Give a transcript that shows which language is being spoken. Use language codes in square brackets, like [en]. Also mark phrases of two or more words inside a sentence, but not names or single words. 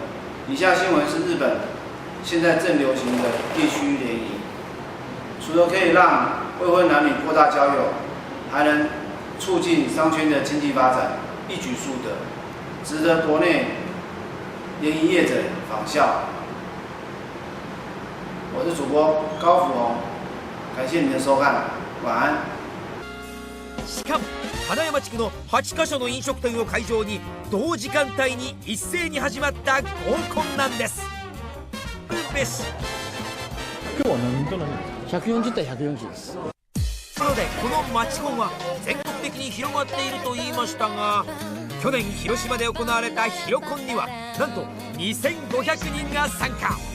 [zh] 以下新闻是日本现在正流行的地区联谊，除了可以让未婚男女扩大交友，还能促进商圈的经济发展，一举数得，值得国内联谊业者仿效。我是主播高福宏，感谢您的收看，晚安。 [ja] しかも金山地区の8カ所の飲食店を会場に同時間帯に一斉に始まった合コンなんです。べし今日は何と何140対140です。なのでこのマチコンは全国的に広まっていると言いましたが、去年広島で行われたヒロコンにはなんと2500人が参加。